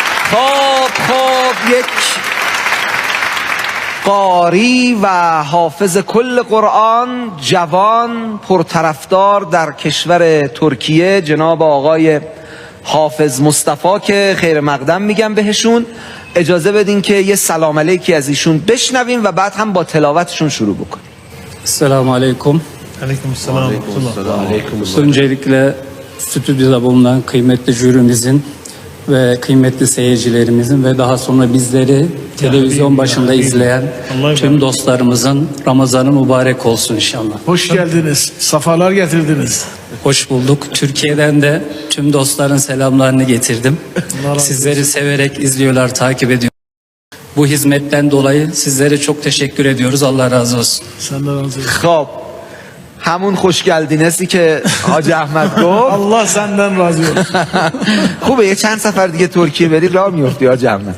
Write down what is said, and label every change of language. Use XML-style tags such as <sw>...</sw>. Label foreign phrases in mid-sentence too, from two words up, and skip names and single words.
<fa>خب یک قاری و حافظ کل قرآن جوان پرطرفدار در کشور ترکیه، جناب آقای حافظ مصطفی که خیر مقدم میگم بهشون، اجازه بدین که یه سلام علیکی از ایشون بشنویم و بعد هم با telavatشون şunu بکنیم.</fa> <tr>Selamun Aleyküm. Aleykümselam. Öncelikle stüdyoda bulunan kıymetli jürimizin ve kıymetli seyircilerimizin ve daha sonra bizleri televizyon başında izleyen tüm dostlarımızın Ramazanı mübarek olsun inşallah. Hoş geldiniz. Safalar getirdiniz. Hoş bulduk. Türkiye'den de tüm dostların selamlarını getirdim. Sizleri severek izliyorlar, takip ediyor. Bu hizmetten dolayı sizlere çok teşekkür ediyoruz. Allah razı olsun. Senden razı olsun.</tr> <fa>خب همون خوش گلدینسی که حاج احمد گفت.</fa> <tr>Allah senden razı olsun.</tr> <fa>خوبه یه چند سفر دیگه ترکیه بری راه میفتی حاج احمد.</fa>